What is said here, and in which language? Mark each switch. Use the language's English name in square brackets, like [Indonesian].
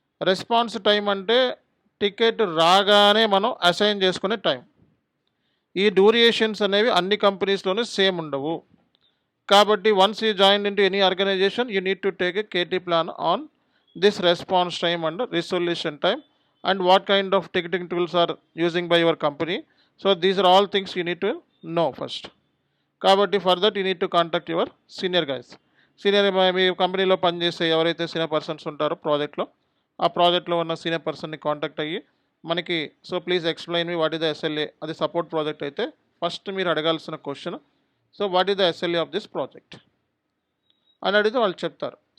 [Telugu] Response time అంటే ticket రాగానే మనం అసైన్ చేసుకునే టైం. ఈ డ్యూరేషన్స్ అనేవి అన్ని కంపెనీస్లోనూ సేమ్ ఉండవు. కాబట్టి [English] Once you join into any organization you need to take a KT plan on this response time and resolution time and what kind of ticketing tools are using by your company. These are all things you need to know first. Kabatti for that you need to contact your senior guys. [Telugu] మీ కంపెనీలో పనిచేసే ఎవరైతే senior persons ఉంటారో ప్రాజెక్ట్లో, ఆ ప్రాజెక్ట్లో ఉన్న senior పర్సన్ని contact అయ్యి మనకి [English] Please explain me what is the SLA. [Telugu] అది సపోర్ట్ ప్రాజెక్ట్ అయితే ఫస్ట్ మీరు అడగాల్సిన question, [English] what is the SLA of this project [Telugu] అని అడిగితే వాళ్ళు చెప్తారు.